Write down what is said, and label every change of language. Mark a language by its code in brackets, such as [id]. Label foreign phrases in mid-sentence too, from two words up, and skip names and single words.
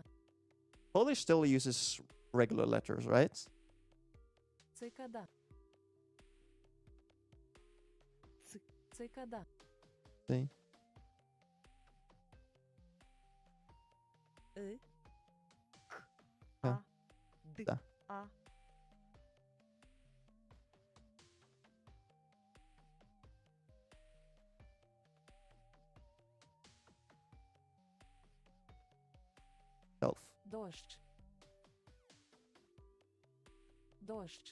[en] Polish still uses regular letters, right? [uk] Цикада. Цикада. [en] See? I. К. А. А. Д. Да. А. Self. [uk] Дощ. Дощ.